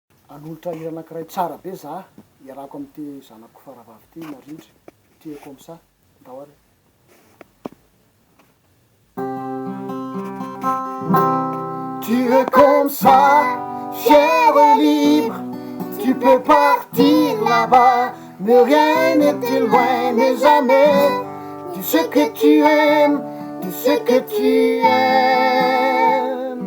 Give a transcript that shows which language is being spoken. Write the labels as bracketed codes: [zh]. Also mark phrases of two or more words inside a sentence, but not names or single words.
[mg] Hanolotra hira anankiray tsara be za iarako amy ty zanako faravavy ty Narindra, ty [fr] comme ça, [mg] ndao ary. [fr] Tu es comme ça, fier et libre, tu peux partir là-bas, mais rien ne t'éloigne jamais de ce que tu aimes, de ce que tu aimes.